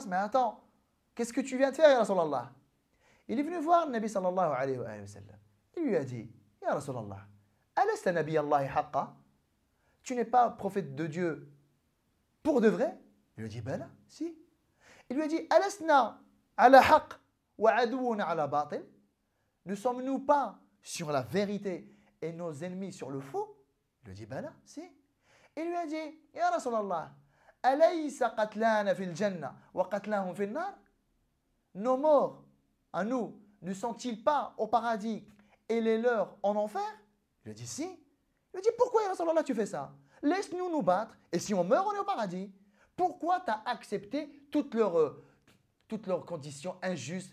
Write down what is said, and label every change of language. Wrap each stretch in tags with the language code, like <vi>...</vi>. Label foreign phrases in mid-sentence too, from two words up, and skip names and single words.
<fr>Mais attends, qu'est-ce que tu viens de faire,</fr> <ar>يا رسول الله</ar> <fr>?» Il est venu voir le Nabi</fr> <ar>صلى الله عليه وسلم.</ar> <fr>Il lui a dit «</fr> <ar>يا رسول الله ألست نبي الله حقا</ar> <fr>» Tu n'es pas prophète de Dieu pour de vrai? Il lui a dit, ben là, si. Il lui a dit,</fr> <ar>ألسنا على حق وعدونا على باطل?</ar> <fr>Ne sommes-nous pas sur la vérité et nos ennemis sur le faux? Il lui a dit, ben là, si. Il lui a dit,</fr> <ar>يا رسول الله أليس قتلانا في الجنة وقتلاهم في النار?</ar> <fr>Nos morts, à nous, ne sont-ils pas au paradis et les leurs en enfer? Il lui a dit, si. Il lui a dit, pourquoi,</fr> <ar>يا رسول الله,</ar> <fr>tu fais ça? Laisse-nous nous battre, et si on meurt, on est au paradis. Pourquoi tu as accepté toutes leurs conditions injustes?</fr>